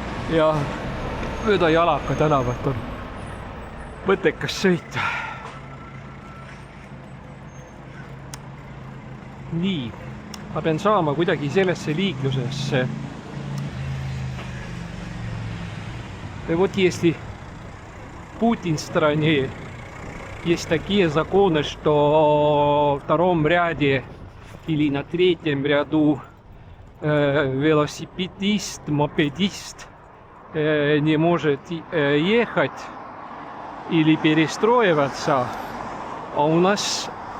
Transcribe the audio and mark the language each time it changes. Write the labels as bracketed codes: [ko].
[et] ja mööda Jalaka tänavat on mõttekas sõita. Nii, ma pean saama kuidagi sellesse liiklusesse. [ru] Вот если в Путин стране есть такие законы, что в втором ряде или на третьем ряду велосипедист, мопедист не может ехать или перестроиваться, а у нас